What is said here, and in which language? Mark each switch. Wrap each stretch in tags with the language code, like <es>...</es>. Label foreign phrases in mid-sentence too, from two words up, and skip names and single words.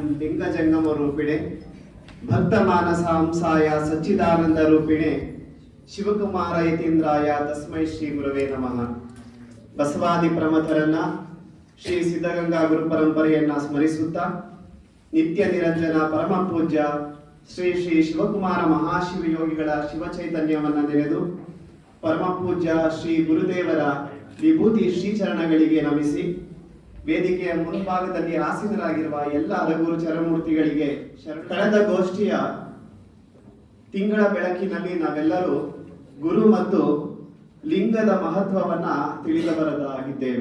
<sa>लिंगजंगम रूपिणे भक्त मानस हंसाय सच्चिदानंद रूपिणे ಶಿವಕುಮಾರ ಯತೀಂದ್ರಾಯ ತಸ್ಮೈ ಶ್ರೀ ಗುರವೇ ನಮಃ.</sa> <kn>ಬಸವಾದಿ ಪ್ರಮಥರನ್ನ ಶ್ರೀ ಸಿದ್ಧಗಂಗಾ ಗುರು ಪರಂಪರೆಯನ್ನ ಸ್ಮರಿಸುತ್ತಾ ನಿತ್ಯ ನಿರಂಜನ ಪರಮ ಪೂಜ್ಯ ಶ್ರೀ ಶ್ರೀ ಶಿವಕುಮಾರ ಮಹಾಶಿವಯೋಗಿಗಳ ಶಿವಚೈತನ್ಯವನ್ನ ನೆನೆದು ಪರಮ ಪೂಜ್ಯ ಶ್ರೀ ಗುರುದೇವರ ವಿಭೂತಿ ಶ್ರೀಚರಣಗಳಿಗೆ ನಮಿಸಿ ವೇದಿಕೆಯ ಮುಂಭಾಗದಲ್ಲಿ ಆಸೀನರಾಗಿರುವ ಎಲ್ಲ ಹಲಗುರು ಚರಮೂರ್ತಿಗಳಿಗೆ ಕಳೆದ ಗೋಷ್ಠಿಯ ತಿಂಗಳ ಬೆಳಕಿನಲ್ಲಿ ನಾವೆಲ್ಲರೂ ಗುರು ಮತ್ತು ಲಿಂಗದ ಮಹತ್ವವನ್ನ ತಿಳಿದವರಾಗಿದ್ದೇವೆ.</kn>